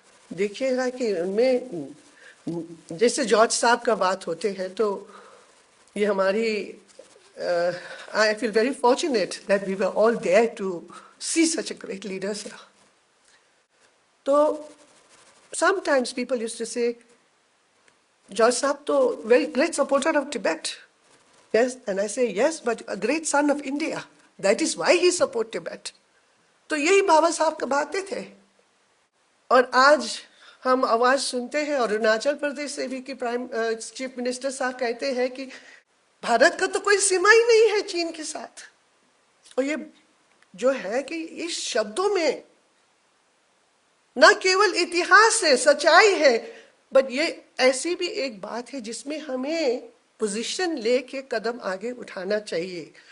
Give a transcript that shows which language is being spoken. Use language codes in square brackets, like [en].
[hi] देखिएगा कि उनमें जैसे जॉर्ज साहब का बात होते हैं, तो ये हमारी [en] I feel very fortunate that we were all there to see such a great leader sir. [hi] तो [en] Sometimes people used to say George Saab to very great supporter of Tibet. Yes, and I say yes, but a great son of India. That is why he support Tibet. [hi] तो यही बाबा साहब का बातें थे। और आज हम आवाज सुनते हैं, और अरुणाचल प्रदेश से भी कि चीफ मिनिस्टर साहब कहते हैं कि भारत का तो कोई सीमा ही नहीं है चीन के साथ। और ये जो है कि इस शब्दों में न केवल इतिहास है, सच्चाई है, [en] but [hi] ये ऐसी भी एक बात है जिसमें हमें पोजीशन लेके कदम आगे उठाना चाहिए।